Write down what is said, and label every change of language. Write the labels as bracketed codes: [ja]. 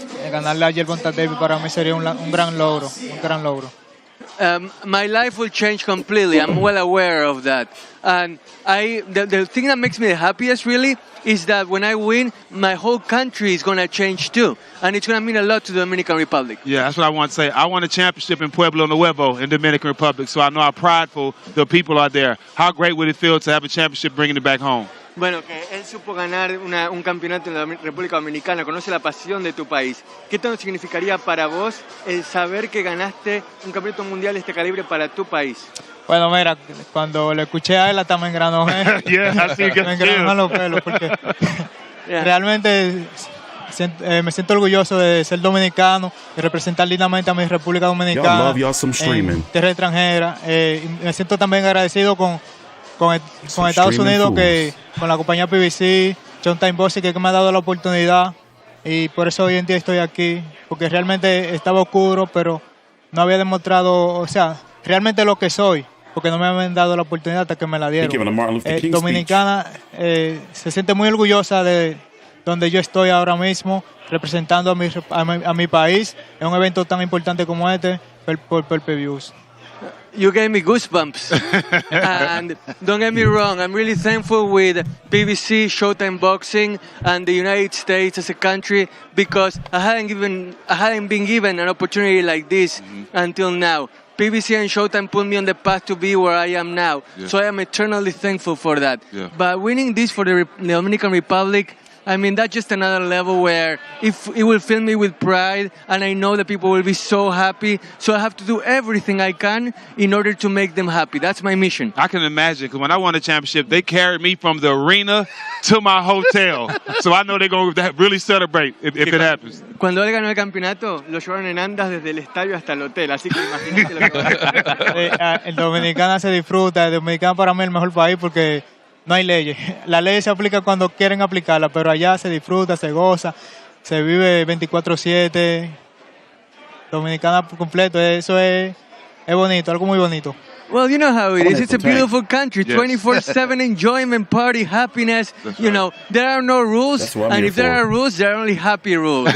[es] Ganarle a Gervonta Davis para mí sería un gran logro, [en] My life will change completely. I'm well aware of that. And the thing that makes me the happiest really is that when I win, my whole country is going to change too. And it's going to mean a lot to the Dominican Republic. Yeah, that's what I want to say. I won a championship in Pueblo Nuevo in Dominican Republic, so I know how prideful the people are there. How great would it feel to have a championship bringing it back home? [es] Bueno, que él supo ganar un campeonato en la República Dominicana, conoce la pasión de tu país. ¿Qué tanto significaría para vos el saber que ganaste un campeonato mundial de este calibre para tu país? Bueno, mira, cuando lo escuché a él hasta me engranó. Me engranó los pelos porque realmente me siento orgulloso de ser dominicano y representar lindamente a mi República Dominicana en tierra extranjera. Y me siento también agradecido con Estados Unidos, con la compañía PBC, SHOWTIME PPV, que me ha dado la oportunidad, y por eso hoy en día estoy aquí, porque realmente estaba oscuro, pero no había demostrado, o sea, realmente lo que soy, porque no me habían dado la oportunidad hasta que me la dieron. Dominicana se siente muy orgullosa de donde yo estoy ahora mismo, representando a mi país en un evento tan importante como este, por PPVs. [en] You gave me goosebumps. And don't get me wrong, I'm really thankful with PBC, SHOWTIME Boxing, and the United States as a country, because I hadn't been given an opportunity like this until now. PBC and SHOWTIME put me on the path to be where I am now. Yeah. So I am eternally thankful for that. Yeah. But winning this for the Dominican Republic, I mean, that's just another level where it will fill me with pride, and I know that people will be so happy. So I have to do everything I can in order to make them happy. That's my mission. I can imagine, because when I won the championship, they carried me from the arena to my hotel. So I know they're going to really celebrate if it happens. [es] Cuando él ganó el campeonato, lo llevaron en andas desde el estadio hasta el hotel. Así que imagínate lo que va a hacer. El dominicano se disfruta. El dominicano para mí es el mejor país porque no hay leyes. Las leyes se aplican cuando quieren aplicarlas, pero allá se disfruta, se goza, se vive 24/7. Dominicana por completo, eso es bonito, algo muy bonito. [en] Well, you know how it is. It's a beautiful country. 24/7 enjoyment, party, happiness. That's you know, there are no rules. And if there are rules, there are only happy rules.